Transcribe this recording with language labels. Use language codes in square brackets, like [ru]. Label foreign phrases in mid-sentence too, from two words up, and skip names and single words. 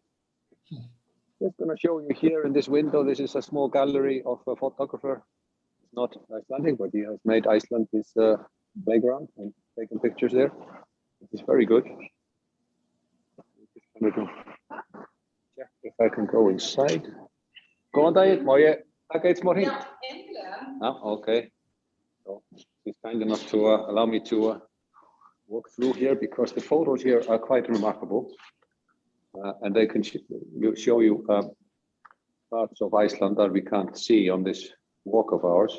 [en] Just going to show you here in this window. This is a small gallery of a photographer. It's not Icelandic, but he has made Iceland his playground and taken pictures there. It's very good. Just going to check if I can go inside. [is] Góðan daginn, má ég taka eitt smá hring? Já, endilega. [en] Oh, okay. So he's kind enough to allow me to walk through here because the photos here are quite remarkable, and they can show you parts of Iceland that we can't see on this walk of ours.